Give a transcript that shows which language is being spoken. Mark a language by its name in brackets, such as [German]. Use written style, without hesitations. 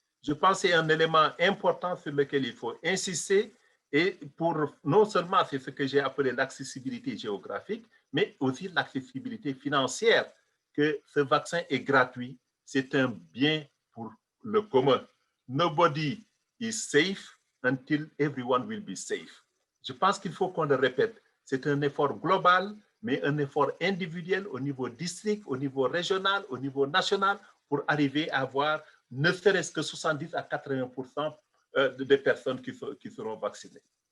[French] Je pense que c'est un élément important sur lequel il faut insister et pour non seulement c'est ce que j'ai appelé l'accessibilité géographique, mais aussi l'accessibilité financière, que ce vaccin est gratuit, c'est un bien pour le commun. [English] Nobody is safe until everyone will be safe. [French] Je pense qu'il faut qu'on le répète. C'est un effort global, mais un effort individuel au niveau district, au niveau régional, au niveau national, pour arriver à avoir ne serait-ce que 70 à 80% des personnes qui seront vaccinées.